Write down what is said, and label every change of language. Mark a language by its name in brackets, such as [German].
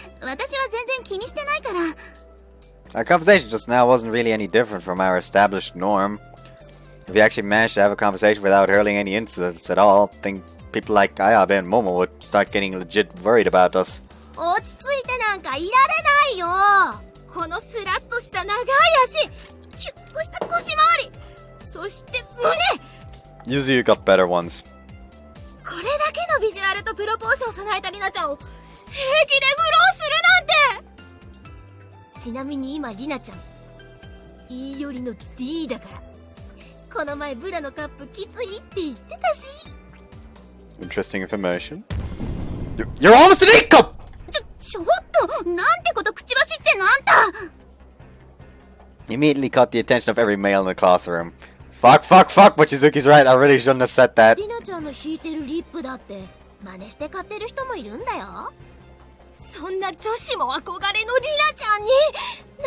[Japanese] 私は全然気にしてないから。 [English] Our conversation just now wasn't really any different from our established norm. If we actually managed to have a conversation without hurling any insults at all, I think people like Ayabe and Momo would start getting legit worried about us. [Japanese] 落ち着いてなんかいられないよ。このスラッとした長い足、キュッとした腰回り、そして胸。 [English] Usually you got better ones. [Japanese] これだけのビジュアルとプロポーションを備えたリナちゃんを平気でフローするなんて。ちなみに今リナちゃん E 寄りの D だから。この前ブラのカップきついって言ってたし。 [English] Interesting information. You're almost an E cup! [Japanese] ちょっと、なんてこと口走ってんのあんた。 [English] Immediately caught the attention of every male in the classroom. Fuck, Mochizuki's right. I really shouldn't have said that. [Japanese] リナちゃんの引いてるリップだって真似して買ってる人もいるんだよ。そんな女子も憧れのリナちゃんに何？